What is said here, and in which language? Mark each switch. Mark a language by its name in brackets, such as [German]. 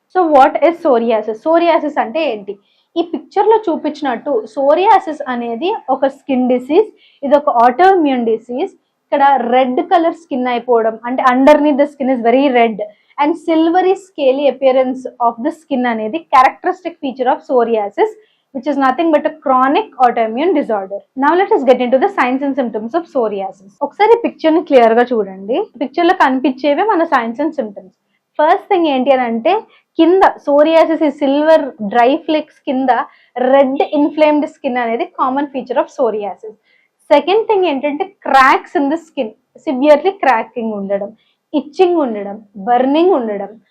[English] So what is psoriasis? [Telugu] Psoriasis అంటే ఏంటి? ఈ పిక్చర్ లో చూపించినట్టు సోరియాసిస్ అనేది ఒక స్కిన్ డిసీజ్. ఇది ఒక ఆటోఇమ్యూన్ డిసీజ్. ఇక్కడ రెడ్ కలర్ స్కిన్ అయిపోవడం అంటే [English] Underneath the skin is very red and silvery scaly appearance of the skin అనేది characteristic feature of psoriasis, which is nothing but a chronic autoimmune disorder. Now let us get into the signs and symptoms of psoriasis. [Telugu] ఒకసారి picture ని clear గా చూడండి. Picture లో కనిపించేవే మన science and symptoms. First thing ఏంటి అని అంటే కింద సోరియాసిస్ ఈ సిల్వర్ డ్రై ఫ్లేక్స్ కింద రెడ్ ఇన్ఫ్లేమ్డ్ స్కిన్ అనేది [English] Common feature of psoriasis. [Telugu] Second thing ఏంటంటే [English] cracks in the skin, [Telugu] severely cracking ఉండడం, ఇచ్చింగ్ ఉండడం, బర్నింగ్ ఉండడం.